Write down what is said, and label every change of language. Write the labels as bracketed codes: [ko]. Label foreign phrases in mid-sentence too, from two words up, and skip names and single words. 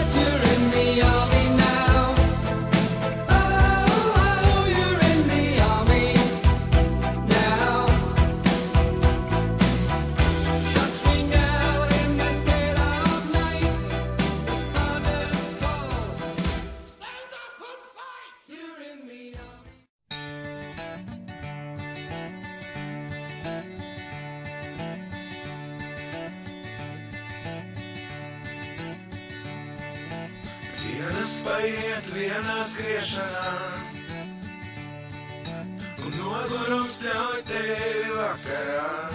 [en] You're in the army now. Oh, you're in the army now. Shots ring out in the dead of night. The sun is cold. Stand up and fight. You're in the army. [lv] Dienas paiet vienā skriešanā, un nogurums ļauj tevi vakarā.